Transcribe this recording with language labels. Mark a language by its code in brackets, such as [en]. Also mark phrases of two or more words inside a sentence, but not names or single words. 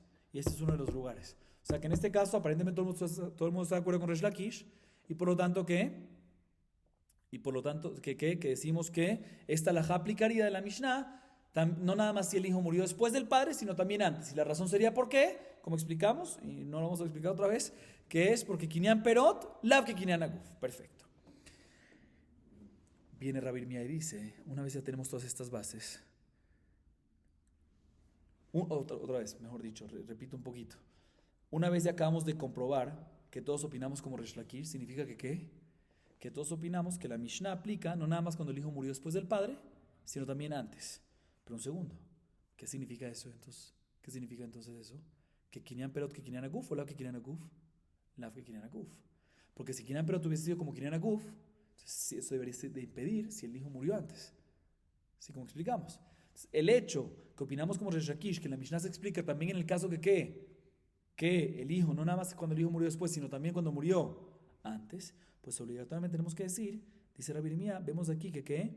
[es] Y este es uno de los lugares. O sea que en este caso aparentemente todo el mundo está de acuerdo con Resh Lakish y por lo tanto ¿qué? Y por lo tanto, que decimos que esta halajá aplicaría de la Mishnah, no nada más si el hijo murió después del padre, sino también antes. Y la razón sería ¿por qué? Como explicamos, y no lo vamos a explicar otra vez, que es porque [arc] קנין פירות לאו כקנין הגוף. [es] Perfecto. Viene Rabbi Irmiyá y dice, una vez ya tenemos todas estas bases, otra vez, mejor dicho, repito un poquito. Una vez ya acabamos de comprobar que todos opinamos como Resh Lakish, significa que ¿qué? Que todos opinamos que la Mishnah aplica no nada más cuando el hijo murió después del padre, sino también antes. Pero un segundo, ¿qué significa eso entonces? ¿Qué significa entonces eso? [arc] ¿Que קנין פירות כקנין הגוף o לאו כקנין הגוף? לאו כקנין הגוף. [es] Porque si [arc] קנין פירות [es] hubiese sido como [arc] קנין הגוף, [es] eso debería de impedir si el hijo murió antes. ¿Sí? Como explicamos. El hecho que opinamos como Resh Lakish, que la Mishnah se explica también en el caso que el hijo, no nada más cuando el hijo murió después, sino también cuando murió antes, pues obligatoriamente tenemos que decir, dice Rabbi Irmía, vemos aquí que ¿qué?